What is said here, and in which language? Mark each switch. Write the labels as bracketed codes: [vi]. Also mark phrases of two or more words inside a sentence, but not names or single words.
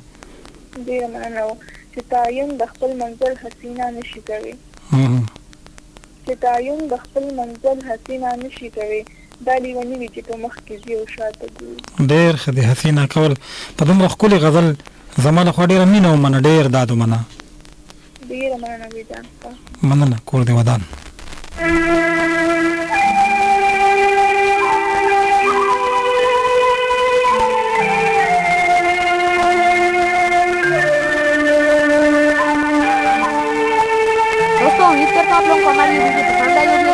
[ps] ډېره مننه چې تعین د خپل منزل حسینه نشي کوي چې تعین د خپل منزل حسینه نشي کوي دا لیونی وي چې په مخ کې ځي او شاته ګوري ډېر ښه دی حسینه کول په دومره ښکلې غزل زما لخوا ډېره مینه ومنه ډېر داد ومنه ډېره مننه ویجان ستا مننه کور دې ودان [hi] उम्मीद करता हूँ आप लोगों को हमारी वीडियो पसंद आई होगी।